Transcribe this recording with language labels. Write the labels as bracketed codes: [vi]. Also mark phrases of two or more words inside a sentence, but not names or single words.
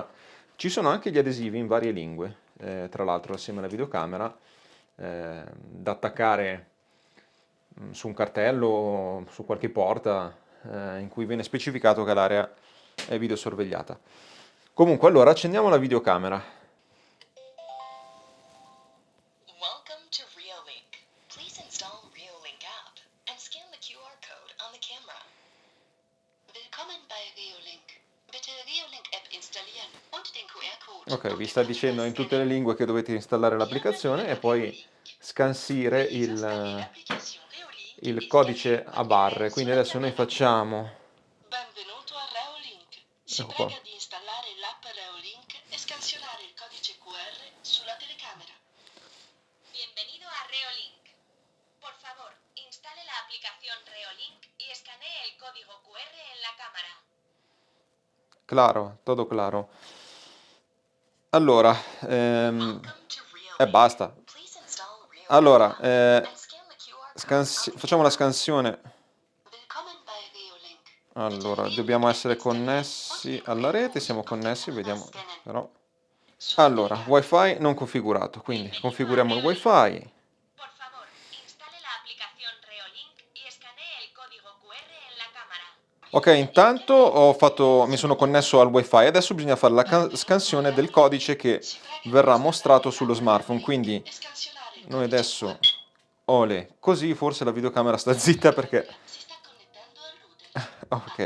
[it] Ci sono anche gli adesivi in varie lingue, tra l'altro assieme alla videocamera, da attaccare su un cartello o su qualche porta in cui viene specificato che l'area è videosorvegliata. Comunque, allora, accendiamo la videocamera. [en] Welcome to Reolink. Please install Reolink app and scan the QR code on the camera. [de] Willkommen bei Reolink. Bitte Reolink App installieren und den QR-Code. [it] Ok, vi sta dicendo in tutte le lingue che dovete installare l'applicazione e poi scansire il codice a barre. Quindi adesso noi facciamo... Benvenuto a Reolink. Si Ecco qua. prega di installare l'app Reolink e scansionare il codice QR sulla telecamera. [es] Bienvenido a Reolink. Por favor, instale la aplicación Reolink y escanee el código QR en la cámara. Claro, todo claro. [it] Allora, [en] Welcome to Reolink. [it] basta. [en] Please install Reolink [it] Allora, [en] app and scan the QR code on the [it] facciamo la scansione. [de] Willkommen bei Reolink. [it] Allora, dobbiamo essere connessi alla rete, siamo connessi, vediamo, però... Allora, wifi non configurato, quindi configuriamo il wifi. [es] código QR en la cámara. [it] Ok, intanto mi sono connesso al wifi, adesso bisogna fare la scansione del codice che verrà mostrato sullo smartphone, quindi Scansionare il noi codice adesso, ole, così forse la videocamera sta zitta perché, si sta connettendo al router. ok,